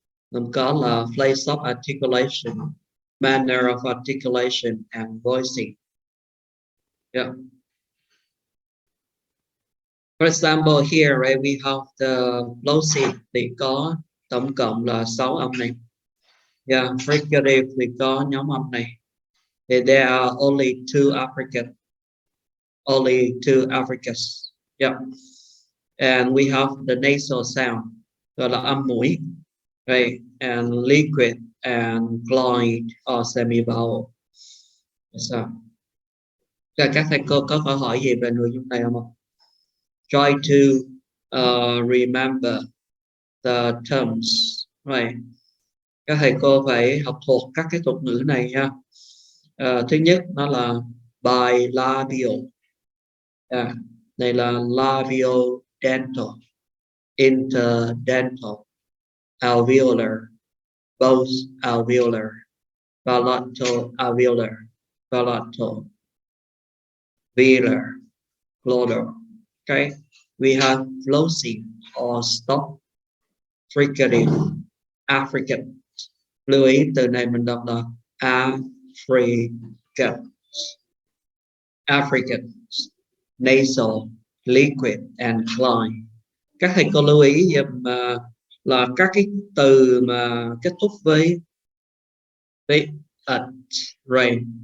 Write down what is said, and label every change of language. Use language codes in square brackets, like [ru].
[vi] Mình có là [en] place of articulation, manner of articulation, and voicing. Yeah. For example, here, right, we have the plosive [vi] thì có tổng cộng là 6 âm này. [en] Yeah, fricative [vi] thì có nhóm âm này. [en] There are only 2 affricate. only two affricates. Yeah. And we have the nasal sound, [vi] gọi là âm mũi, [en] right? And liquid and glide or semi-vowel. [vi] So, các thầy cô có câu hỏi gì về nội dung này không? [en] Try to remember the terms, right? [vi] Các thầy cô phải học thuộc các cái thuật ngữ này nha. Thứ nhất nó là bilabial, này là labiodental, interdental, alveolar, both alveolar, palatal alveolar, palatal, velar, glottal. [en] Okay, we have flossing or stop, fricative, African. [vi] Lưu ý từ này mình đọc là African, African, nasal, liquid and cline. Các thầy cô lưu ý dùm là các cái từ mà kết thúc với at, right?